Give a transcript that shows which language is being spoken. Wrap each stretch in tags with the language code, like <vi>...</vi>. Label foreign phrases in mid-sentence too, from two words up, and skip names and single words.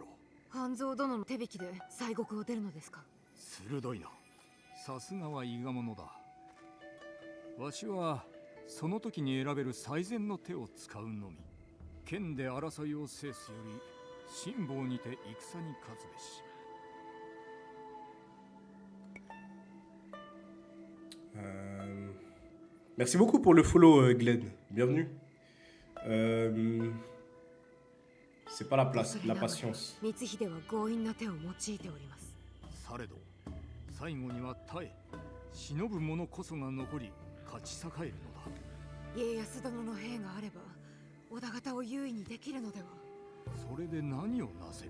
<ja>半蔵殿の手引きで西国を出るのですか？鋭いな。さすがは伊賀者だ。わしはその時に選べる最善の手を使うのみ。剣で争いを制すより辛抱にて戦に勝つべし。</ja> <fr>Merci beaucoup pour le follow, Glenn. Bienvenue. C'est pas la place, la patience.</fr> <ja>光秀は強引な手を用いております。されど最後には耐え忍ぶ者こそが残り勝ち栄えるのだ。家康殿の兵があれば織田方を優位にできるのでは。それで何をなせる。</ja>